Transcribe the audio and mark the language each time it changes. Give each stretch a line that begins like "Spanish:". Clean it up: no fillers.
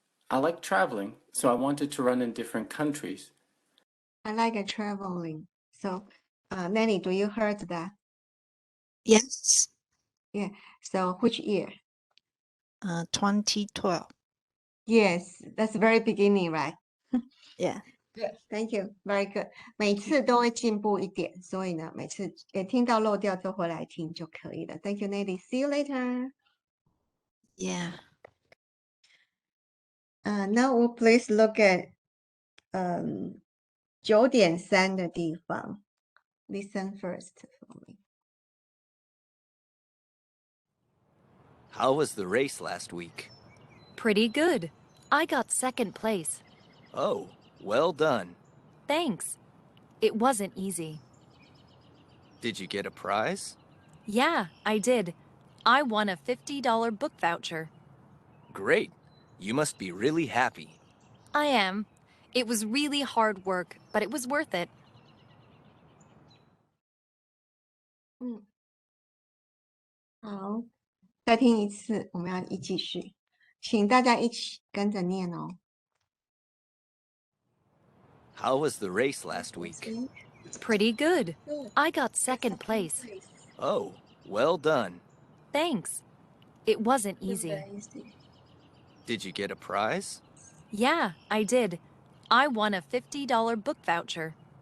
English: I like traveling, so I wanted to run in different countries. I like traveling. So, Nanny, do you heard that? Yes. Yeah. So which year? 2012. Yes, that's very beginning, right? Yeah. Good. Thank you. Very good.
Chinese: 每次都会进步一点，所以呢，每次听到漏掉就回来听就可以了。
English: Thank you, Nanny. See you later. Yeah. Now we'll please look at 9.3
Chinese: 的地方。
English: Listen first for me. How was the race last week? Pretty good. I got second place. Oh, well done. Thanks. It wasn't easy. Did you get a prize? Yeah, I did. I won a $50 book voucher. Great. You must be really happy. I am. It was really hard work, but it was worth it.
Chinese: 好，再听一次，我们要继续，请大家一起跟着念哦。
English: How was the race last week? Pretty good. Good. I got second place. Oh, well done. Thanks. It wasn't easy. Very easy. Did you get a prize? Yeah, I did. I won a $50 book voucher.